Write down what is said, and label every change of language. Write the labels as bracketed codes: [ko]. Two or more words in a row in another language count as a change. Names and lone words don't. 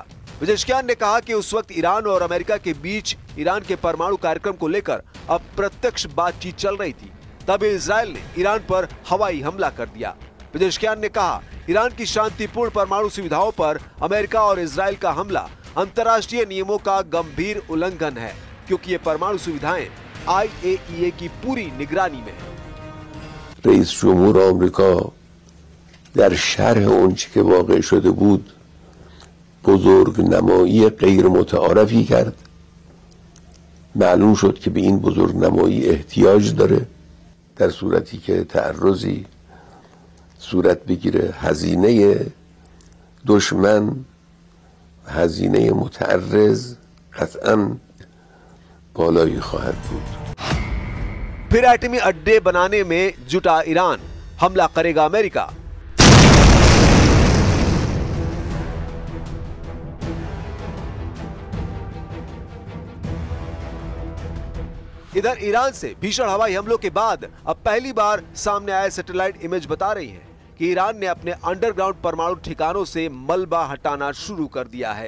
[hi] पेजेश्कियान ने कहा कि उस वक्त ईरान और अमेरिका के बीच ईरान के परमाणु कार्यक्रम को लेकर अप्रत्यक्ष बातचीत चल रही थी, तब इजराइल ने ईरान पर हवाई हमला कर दिया। पेजेश्कियान ने कहा, ईरान की शांतिपूर्ण परमाणु सुविधाओं पर अमेरिका और इजराइल का हमला अंतर्राष्ट्रीय नियमों का गंभीर उल्लंघन है, क्योंकि ये परमाणु सुविधाएं IAEA की पूरी निगरानी में है। [fa] رئیس جمهور آمریکا در شرح اونچه که واقع شده بود بزرگ نمایی غیر متعارفی کرد. معلوم شد که به این بزرگ نمایی احتیاج داره در صورتی که تعرضی صورت بگیره. هزینه دشمن، هزینه متعرض قطعاً بالایی خواهد بود. [hi] फिर एटमी अड्डे बनाने में जुटा ईरान, हमला करेगा अमेरिका। इधर ईरान से भीषण हवाई हमलों के बाद अब पहली बार सामने आए [en] satellite image [hi] बता रही है कि ईरान ने अपने अंडरग्राउंड परमाणु ठिकानों से मलबा हटाना शुरू कर दिया है।